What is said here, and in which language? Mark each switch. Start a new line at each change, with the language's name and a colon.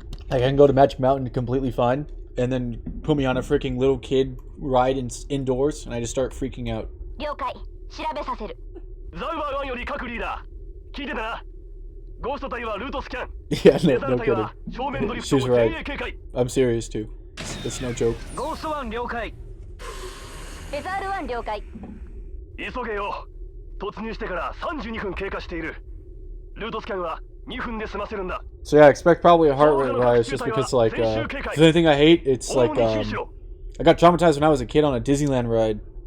English: Like, I can go to Magic Mountain completely fine, and then put me on a freaking little kid ride indoors, and I just start freaking out.
Japanese: 了解。調べさせる。ザウバー1より各リーダー、聞いてたな。ゴースト隊はルートスキャン。
English: Yeah, no kidding. She's right. I'm serious too. It's no joke.
Japanese: ゴースト1了解。レザール1了解。急げよ。突入してから32分経過している。ルートスキャンは2分で済ませるんだ。
English: So yeah, I expect probably a heart rate rise just because like if there's anything I hate, it's like I got traumatized when I was a kid on a Disneyland ride.